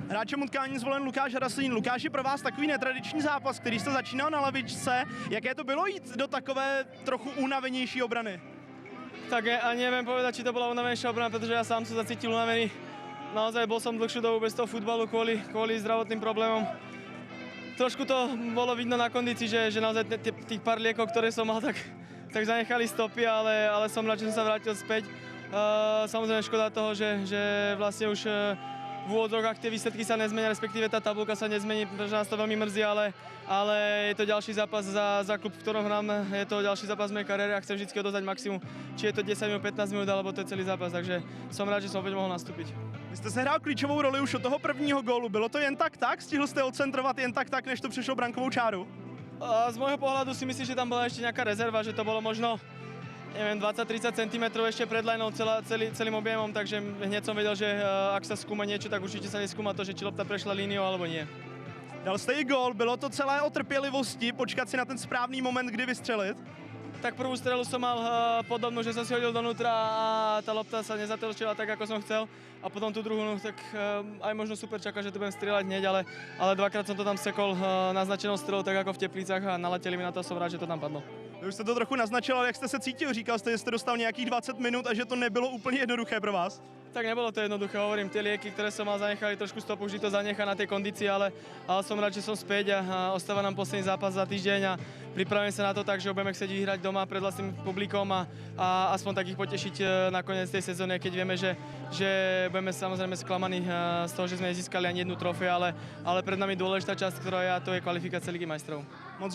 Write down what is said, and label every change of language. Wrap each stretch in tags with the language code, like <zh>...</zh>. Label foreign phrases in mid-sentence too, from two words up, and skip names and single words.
<cs>Hráčem utkání zvolen Lukáš Raslín. Lukáš, je pro vás takový netradiční zápas, který jste začínal na lavičce. Jaké to bylo jít do takové trochu unavenější obrany?</cs> <sk>Tak ani neviem povedať, či to bola unavenejšia obrana, pretože ja sám som sa cítil unavený. Naozaj bol som dlhšiu dobu bez toho futbalu kvôli zdravotným problémom. Trošku to bolo vidno na kondícii, že naozaj tých pár liekov, ktoré som mal, tak zanechali stopy, ale som rád, že som sa vrátil späť. Samozrejme škoda toho, že vlastne už v úvodzovkách tie výsledky sa nezmenia, respektíve tá tabulka sa nezmení, pretože nás to veľmi mrzí, ale je to ďalší zápas za klub, v ktorom hrám, je to ďalší zápas v mojej kariére a chcem vždy odozdať maximum, či je to 10 minút, 15 minút, alebo to je celý zápas, takže som rád, že som opäť mohol nastúpiť.</sk> <cs>Vy jste sehrál klíčovou roli už od toho prvního gólu. Bylo to jen tak? Stihl jste odcentrovat jen tak, než to přišlo brankovou čáru?</cs> <sk>Z môjho pohľadu si myslím, že tam bola ešte nejaká rezerva, že to bolo možno neviem, 20-30 cm ešte pred lineou celým objemom, takže hneď som vedel, že ak sa skúma niečo, tak určite sa neskúma to, že či lopta prešla líniou alebo nie.</sk> <cs>Dal jste i gól, bylo to celé o trpělivosti, počkat si na ten správný moment, kdy vystřelit?</cs> <sk>Tak prvú strelu som mal podobnú, že som si hodil donútra a tá lopta sa nezatočila tak, ako som chcel. A potom tú druhú, tak aj možno super čaká, že to budem strieľať hneď, ale dvakrát som to tam sekol naznačenou strelou, tak ako v Teplicách a naleteli mi na to, som rád, že to tam padlo.</sk> <cs>Už jste to trochu naznačil, ale jak jste se cítil? Říkal jste, že jste dostal nějakých 20 minut a že to nebylo úplně jednoduché pro vás?</cs> <sk>Tak nebolo to jednoduché, hovorím, tie lieky, ktoré som mal, zanechali trošku stopu, vždy to zanechá na tej kondícii, ale som rád, že som späť a ostáva nám posledný zápas za týždeň a pripravím sa na to tak, že budeme chcieť vyhrať doma pred vlastným publikom a aspoň tak ich potešiť na koniec tej sezóny, keď vieme, že budeme samozrejme sklamaní z toho, že sme nezískali ani jednu trofej, ale pred nami dôležitá časť, ktorá je, a to je kvalifikácia Ligy majstrov.</sk>